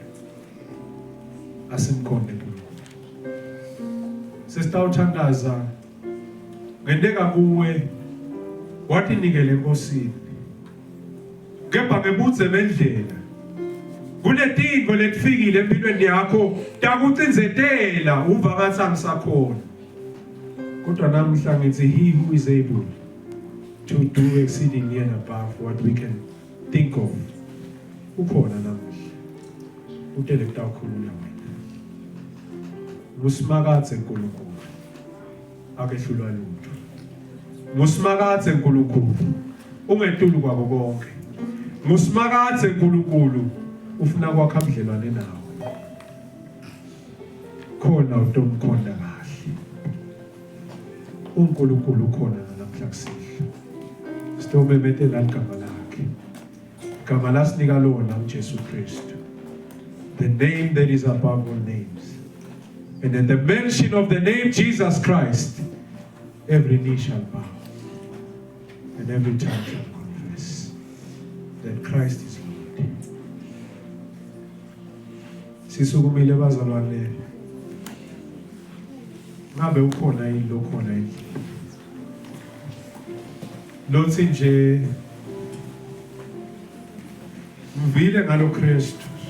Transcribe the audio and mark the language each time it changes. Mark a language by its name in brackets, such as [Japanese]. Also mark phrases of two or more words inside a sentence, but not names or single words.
[Swati] asimkhonde uNkulunkulu sesitawuthandaza ngendeka kuwe wathi nikele enkosini kepha ngebuze bendlela kunetinto letifikile empilweni yakho takutsinzetela uva ngathi angisakhona kodwa namhla ngithi [English] he who is able to do exceedingly and above what we can think of [Swati] ukhona namuhla utele kutawukhulula wena ngusimakathe uNkulunkulu akehlulwa lutho ngusimakathe uNkulunkulu ungetulu kwako konke ngusimakathe uNkulunkulu ufuna kwakha ubudlelwane nawe khona utomkhonda kahle uNkulunkulu khona namhla kusihlwa sitobemethela igama lakhe igama lasinika lona uJesu Kristu [English] the name that is above all names And at the mention of the name Jesus Christ, every knee shall bow and every tongue shall confess that Christ is Lord. [Swati] Sisukumile bazalwane. Ngabe ukhona yini lo khona yini? Lothi nje mvile ngalo Kristu.